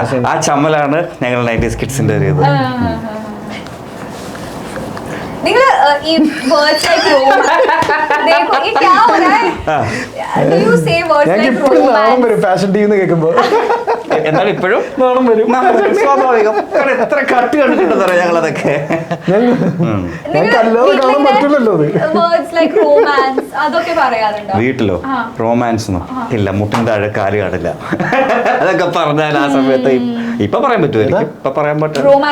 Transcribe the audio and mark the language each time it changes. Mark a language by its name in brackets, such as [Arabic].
[Malayalam] ആ ചമ്മലാണ് ഞങ്ങൾ 90s കിഡ്സിന്റെ ഒരു ഇത്. നിങ്ങൾ ഈ [English] words like [Hindi] देखो ये क्या हो रहा है, [English] do you say words like romance? [Malayalam] Fashion ടീന്ന് കേൾക്കുമ്പോ എന്നാൽ ഇപ്പോഴും നാണം വരും, സ്വാഭാവികം. എത്ര കട്ട് കണ്ടിട്ടുണ്ടെന്ന് അറിയാം ഞങ്ങളതൊക്കെ. ഞങ്ങൾക്ക് അല്ലാതെ കാണാൻ പറ്റില്ലല്ലോ. വേർഡ്സ് ലൈക്ക് റൊമാൻസ് അതൊക്കെ പറയാറുണ്ടോ വീട്ടിലോ? റൊമാൻസ് ഇല്ല, മുട്ടിന്റെ താഴെ കാല് കാണില്ല. അതൊക്കെ പറഞ്ഞാൽ ആ സമയത്ത് ഇപ്പൊ പറയാൻ പറ്റുമായിരിക്കും, ഇപ്പൊ പറയാൻ പറ്റും.